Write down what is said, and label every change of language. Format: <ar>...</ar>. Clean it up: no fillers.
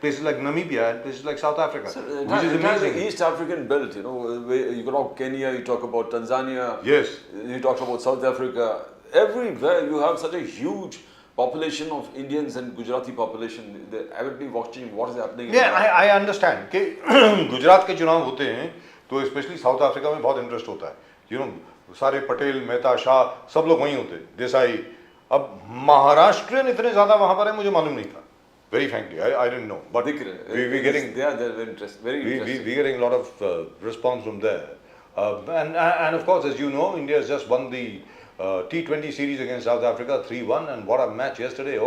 <en>Places like Namibia and places like South Africa, which is Entirely amazing. East African belt, where you talk about Kenya, you talk about Tanzania, Yes. you talk about South Africa. Everywhere you have such a huge population of Indians and Gujarati population. They're avidly watching what is happening. Yeah, I understand</en> <hi>कि गुजरात के चुनाव होते हैं तो specially south Africa में बहुत interest होता है। सारे पटेल, मेहता, शाह सब लोग वहीं होते, देसाई। अब महाराष्ट्रियन इतने ज्यादा वहां पर है मुझे मालूम नहीं था।</hi> <en>Very frankly, I didn't know. But we're getting they're very interesting. we're getting a lot of response from there. And of course, as you know, India has just won the T20 series against South Africa 3-1, and what a match yesterday.</en>